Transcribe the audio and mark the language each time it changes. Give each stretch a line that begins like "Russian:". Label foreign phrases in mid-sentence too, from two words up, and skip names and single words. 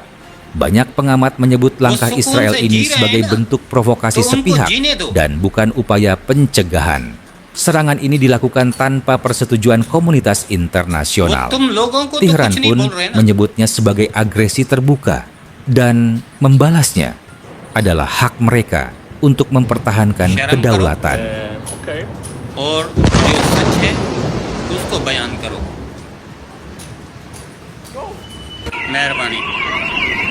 Indonesian: Banyak pengamat menyebut langkah Israel ini sebagai bentuk provokasi sepihak dan bukan upaya pencegahan. Serangan ini dilakukan tanpa persetujuan komunitas internasional. Tehran pun menyebutnya sebagai agresi terbuka dan membalasnya adalah hak mereka untuk mempertahankan kedaulatan.
Hindi: और जो सच है उसको बयान करो। मेहरबानी।